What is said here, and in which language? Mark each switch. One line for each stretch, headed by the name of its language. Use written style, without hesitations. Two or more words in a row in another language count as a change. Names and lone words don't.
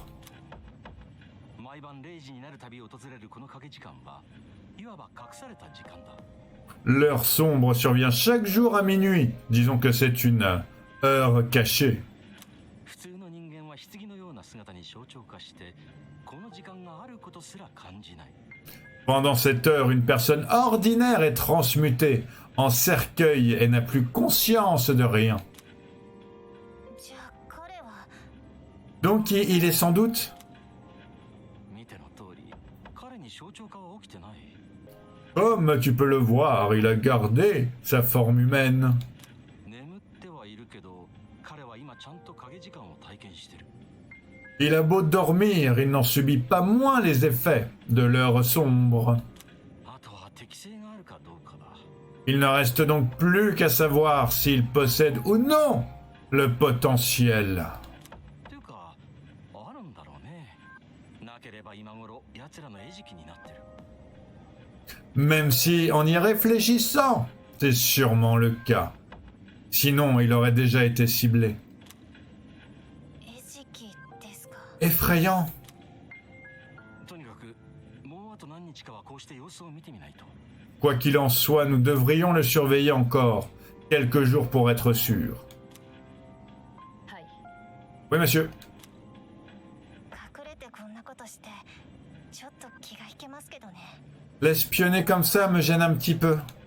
Japanese: 毎晩0時になるたび訪れるこの影時間はいわば隠された時間だ。
French: L'heure sombre survient chaque jour à minuit. Disons que c'est une heure cachée.
Japanese: 普通の人間は棺のような姿に象徴化してこの時間があることすら感じない。
French: Pendant cette heure, une personne ordinaire est transmutée en cercueil et n'a plus conscience de rien.
Japanese: じゃあ彼は。
French: Donc il est sans doute...
Japanese: 見ての通り彼に象徴化は起きてない。
French: Comme tu peux le voir, il a gardé sa forme humaine.
Japanese: 眠ってはいるけど彼は今ちゃんと影時間を体験してる。
French: Il a beau dormir, il n'en subit pas moins les effets de l'heure sombre.
Japanese: あとは適性があるかどうかだ。
French: Il ne reste donc plus qu'à savoir s'il possède ou non le potentiel.
Japanese: というかあるんだろうね。なければ今頃奴らの餌食になってる。
French: Même si, en y réfléchissant, c'est sûrement le cas. Sinon, il aurait déjà été ciblé.
Japanese: 餌食ですか。
French: Effrayant.
Japanese: とにかくもうあと何日かはこうして様子を見てみないと。
French: Quoi qu'il en soit, nous devrions le surveiller encore quelques jours pour être sûrs.
Japanese: はい。
French: Oui, monsieur.
Japanese: 隠れてこんなことしてちょっと気が引けますけどね。
French: L'espionner comme ça me gêne un petit peu.